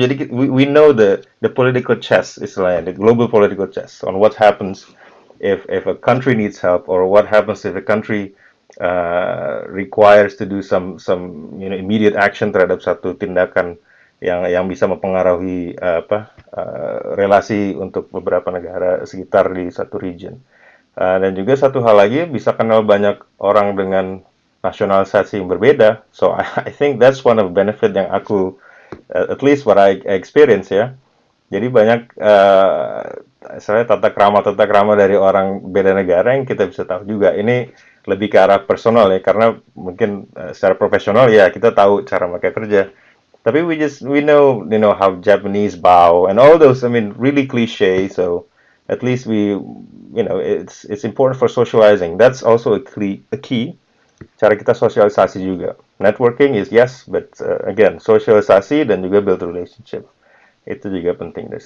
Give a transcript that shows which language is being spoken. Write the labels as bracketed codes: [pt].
[en] Jadi we know the political chess, istilahnya, the global political chess on what happens if a country needs help, or what happens if a country requires to do some immediate action [id] terhadap satu tindakan yang bisa mempengaruhi relasi untuk beberapa negara sekitar di satu region. Dan juga satu hal lagi, bisa kenal banyak orang dengan nasionalisasi yang berbeda. [en] So I think that's one of the benefit [id] yang aku, [en] at least what I experience ya. [id] Jadi banyak saya tata krama dari orang beda negara yang kita bisa tahu juga. Ini lebih ke arah personal ya, karena mungkin secara profesional ya kita tahu cara mereka kerja. [en] Tapi we know how Japanese bow and all those, I mean, really cliche. So at least it's important for socializing. That's also a key. [id] Cara kita sosialisasi juga. [en] Networking is yes, but again, [id] sosialisasi dan juga [en] build relationship. [id] Itu juga penting.